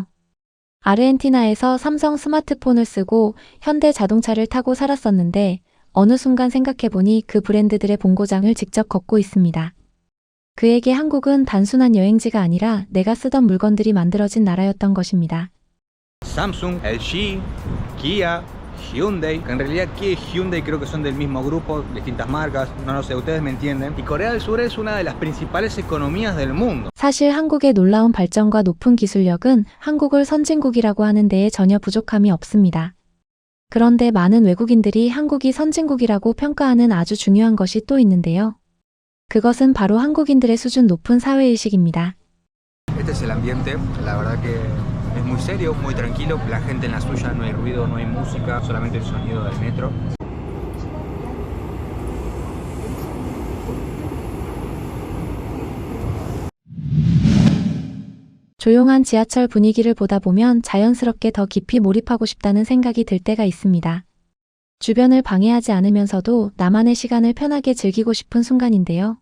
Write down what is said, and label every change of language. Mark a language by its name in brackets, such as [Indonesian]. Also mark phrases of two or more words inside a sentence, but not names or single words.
[Korean] 아르헨티나에서 삼성 스마트폰을 쓰고 현대 자동차를 타고 살았었는데 어느 순간 생각해보니 그 브랜드들의 본고장을 직접 걷고 있습니다. 그에게 한국은 단순한 여행지가 아니라 내가 쓰던 물건들이 만들어진 나라였던 것입니다. [Spanish] Samsung, LG, Kia, Hyundai. En realidad Kia y Hyundai creo que son del mismo grupo, distintas marcas, no lo sé, ustedes me entienden. Y Corea del Sur es una de las principales economías del mundo. [Korean] 사실 한국의 놀라운 발전과 높은 기술력은 한국을 선진국이라고 하는 데에 전혀 부족함이 없습니다. 그런데 많은 외국인들이 한국이 선진국이라고 평가하는 아주 중요한 것이 또 있는데요. 그것은 바로 한국인들의 수준 높은 사회의식입니다. [Spanish] Este es el ambiente, la verdad que es muy serio, muy tranquilo. La gente en la suya, no hay ruido, no hay música, solamente el sonido del metro. [Korean] 조용한 지하철 분위기를 보다 보면 자연스럽게 더 깊이 몰입하고 싶다는 생각이 들 때가 있습니다. 주변을 방해하지 않으면서도 나만의 시간을 편하게 즐기고 싶은 순간인데요.